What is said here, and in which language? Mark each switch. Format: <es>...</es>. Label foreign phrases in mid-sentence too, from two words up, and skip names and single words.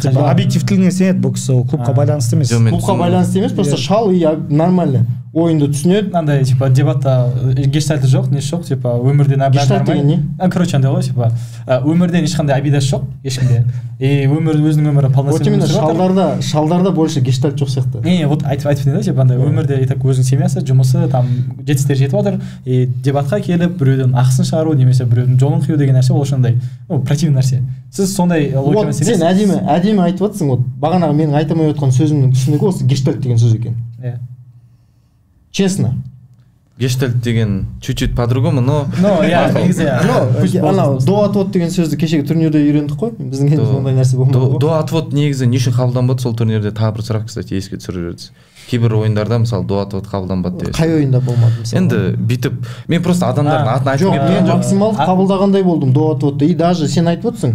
<kk>Объективтілігіне сенеді бұл кісі, клубқа байланысты емес. Клубқа байланысты емес, просто шал</kk> <ru>и нормально.</ru> <kk>ойынды түсінеді. Андай типа дебатта гештальты жоқ, несі жоқ, типа өмірден гештальт деген не? Короче, андай ғой, типа өмірден ешқандай обидасы жоқ ешкімде. өмір өзінің өмірі полноценный.</kk> <ru>Вот именно</ru> <kk>шалдарда больше гештальт жоқ сияқты. Не, вот айтып не да, типа андай өмірде</kk> <ru>и так</ru> <kk>өзінің семьясы, жұмысы, там жетістіктер жетіп отыр, и дебатқа келіп біреудің ақысын шығару немесе біреудің жолын қию деген нәрсе ол ошондай, противный нәрсе. Сіз сондай логикамен сенесіз? Сен әдемі айтып отырсың, вот бағанағы менің айта алмай отқан сөзімнің түсінігі осы гештальт деген сөз екен. Иә. Честно.</kk> <ru>Гештальт деген чуть-чуть по-другому, но</ru> <kk>я негізі анау до-отвод деген сөзді кешегі турнирде үйрендік қой. Біздің елде ондай нәрсе болмады ғой. До-отвод негізі не үшін қабылданбады сол турнирде? Тағы бір сұрақ, кстати, еске түсіріп жібердіңіз. Кейбір ойындарда мысалы до-отвод қабылданбады деп. Қай ойында болмады мысалы? Енді бүйтіп мен просто адамдардың атын айтып жоқ, мен максимал қабылдағандай болдым до-отводты.</kk> <ru>И даже</ru> <kk>сен айтып отырсың</kk>